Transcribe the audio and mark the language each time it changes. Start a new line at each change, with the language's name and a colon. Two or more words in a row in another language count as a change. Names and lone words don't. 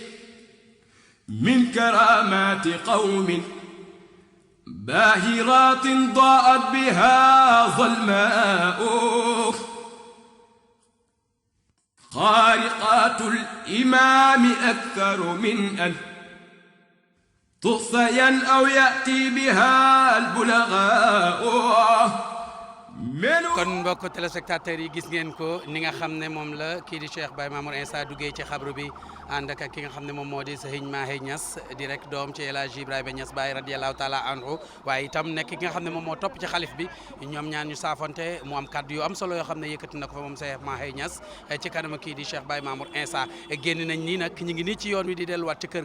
Arabic: من كرامات قوم باهرات ضاءت بها ظلماء خارقات الإمام أكثر من أن تحصين أو يأتي بها البلغاء
Wolof: kon mbokk téléspectateurs yi gis ngeen ko ni nga xam ne moom la kii di Cheikh Baye Mamour Insa duggee ci xabru bi ànd ak ki nga xam ne moom moo di Serigne Mahi Niass di rek doom ci El Hadji Ibrahima Niass Baye
Arabic: رضي الله تعالى عنه
Wolof: waaye itam nekk ki nga xam ne moom moo topp ci xalif bi ñoom ñaan ñu saafonte mu am kaddu yu am solo yoo xam ne yëkkati na ko fa moom Cheikh Mahi Niass ci kanam kii di Cheikh Baye Mamour Insa génn nañ nii nag ñu ngi nii ci yoon wi di delluwaat ci kër